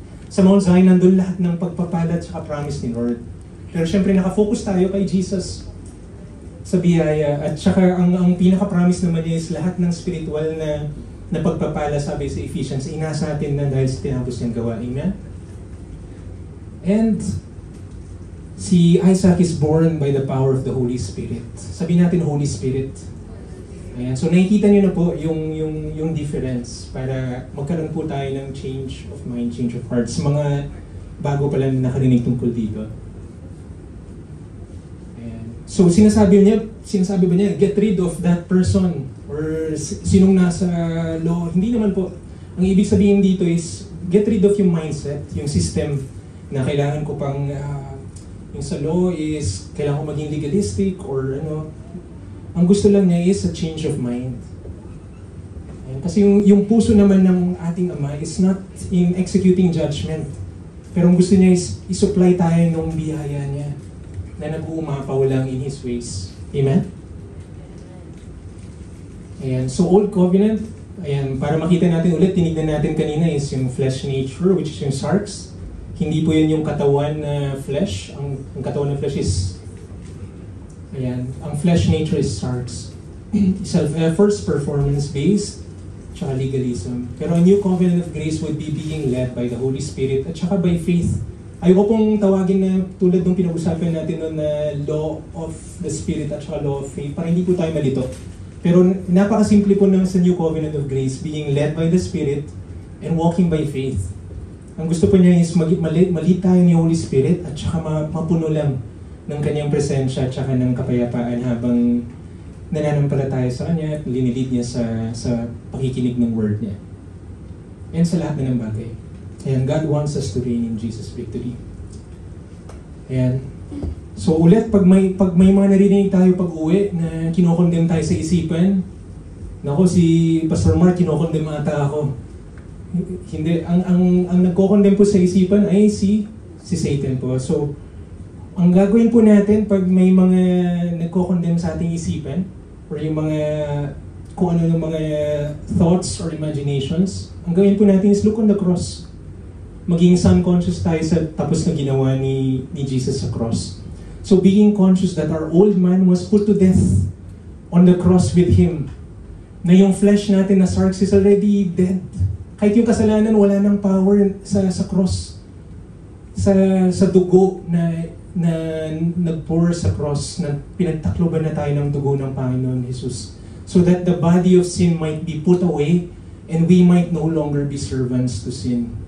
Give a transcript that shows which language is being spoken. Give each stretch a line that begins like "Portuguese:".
Filipino: Sa Mount Zion nandun lahat ng pagpapala at promise ni Lord. Pero syempre nakafocus tayo kay Jesus sa biyaya. At saka ang pinaka-promise naman niya is lahat ng spiritual na pagpapala, sabi sa Ephesians, inasa natin na dahil sa tinapos niyang gawa. Amen?
English: And si Isaac is born by the power of the Holy Spirit.
Filipino: Sabi natin Holy Spirit. Ayan. So nakikita niyo na po yung difference para magkaroon po tayo ng
English: change of mind, change of heart.
Filipino: Sa mga bago pa lang nakarinig tungkol dito. Ayan. So sinasabi ba niya,
English: get rid of that person
Filipino: or sinong nasa law. Hindi naman po. Ang ibig sabihin dito is get rid of yung mindset, yung system na kailangan ko pang yung sa law is kailangan ko maging legalistic or ano. Ang gusto lang niya is a change of mind. Ayan. Kasi yung puso naman ng ating Ama
English: is not in executing judgment.
Filipino: Pero ang gusto niya is isupply tayo ng biyaya niya na nag-uumapaw lang
English: in His ways.
Filipino: Amen? Ayan. So Old Covenant, ayan, para makita natin ulit, tinignan natin kanina is yung flesh nature, which is yung sarx. Hindi po yun yung katawan na flesh. Ang katawan na flesh is, ayan, ang flesh nature is sarx.
English: Self-efforts, performance-based, tsaka legalism. Pero a new covenant of grace would be being led by the Holy Spirit at tsaka by faith
Filipino: ayoko pong tawagin na tulad ng pinag-usapan natin noon na law of the spirit at saka law of faith, para hindi po tayo malito. Pero napakasimple po ng sa
English: New Covenant of Grace, being led by the Spirit and walking by faith.
Filipino: Ang gusto po niya is malit tayo ni Holy Spirit at saka mapuno lang ng kanyang presensya at saka ng kapayapaan habang nananampalataya sa kanya at linilid niya sa pakikinig ng word niya. And sa lahat na ng bagay.
English: Ayan, God wants us to reign in Jesus' victory.
Filipino: Ayan. So ulit, pag may mga narinig tayo pag-uwi na kinokondem tayo sa isipan, nako si Pastor Mark, kinokondem ata ako. Hindi, ang nagkokondem po sa isipan ay si Satan po. So, ang gagawin po natin pag may mga nagkokondem sa ating isipan, or yung mga, kung ano yung mga thoughts or imaginations, ang gawin po natin is
English: look on the cross.
Filipino: Maging sun-conscious tayo sa tapos na ginawa ni Jesus sa cross.
English: So being conscious that our old man was put to death on the cross with Him.
Filipino: Na yung flesh natin na sarx is already dead. Kahit yung kasalanan, wala nang power sa cross. Sa dugo na nag-pour sa cross, na pinagtakloban na tayo ng dugo ng Panginoon Jesus.
English: So that the body of sin might be put away and we might no longer be servants to sin.